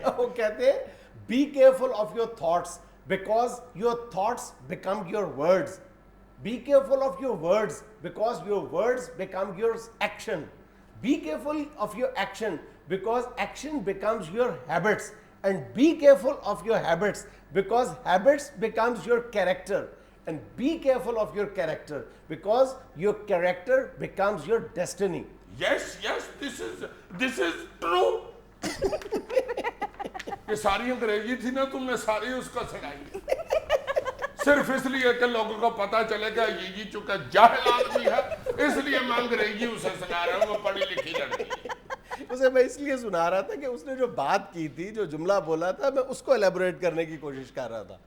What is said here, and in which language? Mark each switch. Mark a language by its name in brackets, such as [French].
[Urdu] وہ کہتے ہیں [English] Be careful of your thoughts because your thoughts become your words. Be careful of your words because your words become your action. Be careful of your action because action becomes your habits. And be careful of your habits because habits becomes your character. And be careful of your character because your character becomes your destiny. Yes, this is true. [Urdu] یہ ساری انگریزی تھی نا, تم نے ساری اس کا سنائی صرف اس لیے کہ لوگوں کو پتا چلے گا یہ چونکہ جاہل آدمی ہے, اس لیے میں انگریزی اسے سنا رہا ہوں, وہ پڑھی لکھی لڑکی ہے. اسے میں اس لیے سنا رہا تھا کہ اس نے جو بات کی تھی, جو جملہ بولا تھا, میں اس کو ایلیبوریٹ کرنے کی کوشش کر رہا تھا.